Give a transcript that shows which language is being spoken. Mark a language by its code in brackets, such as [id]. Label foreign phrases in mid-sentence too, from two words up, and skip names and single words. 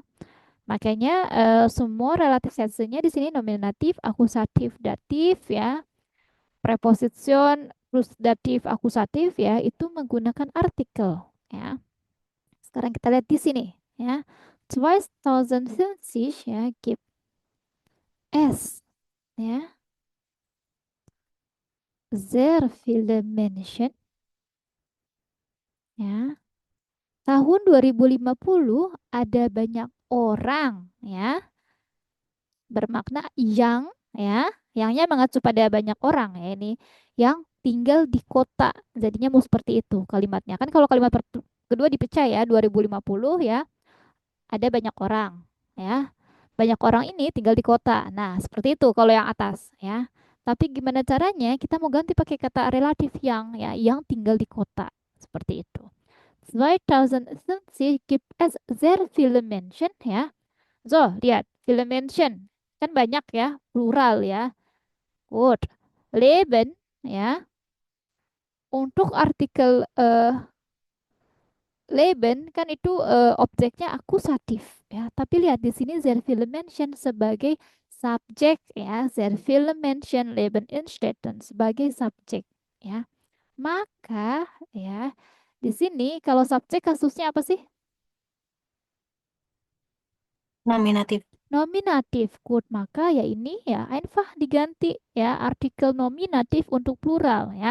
[id] Makanya semua relatif sense-nya di sini nominatif, akusatif, datif ya. Preposition plus datif, akusatif ya, itu menggunakan artikel ya. Sekarang kita lihat di sini ya. 2050 ya, keep S ya. [de] Sehr viele Menschen ya. [id] Tahun 2050 ada banyak orang ya, bermakna yang ya. Yangnya mengacu pada banyak orang ya ini yang tinggal di kota. Jadinya mau seperti itu kalimatnya. Kan kalau kalimat kedua dipecah ya 2050 ya, ada banyak orang ya. Banyak orang ini tinggal di kota. Nah, seperti itu kalau yang atas ya. Tapi gimana caranya? Kita mau ganti pakai kata relatif yang tinggal di kota. Seperti itu. [de] 2060 gibt es sehr viele Menschen ya. [id] So, lihat, [de] viele Menschen [id] kan banyak ya, plural ya. Good. Leben ya. Untuk artikel Leben kan itu objeknya akusatif ya. Tapi lihat di sini [de] sehr viele Menschen [id] sebagai subjek ya. [de] Sehr viele Menschen leben in Städten [id] sebagai subjek ya. Maka ya di sini kalau subjek kasusnya apa sih? Nominatif. Nominatif. Good. Maka ya ini ya einfach diganti ya artikel nominatif untuk plural ya.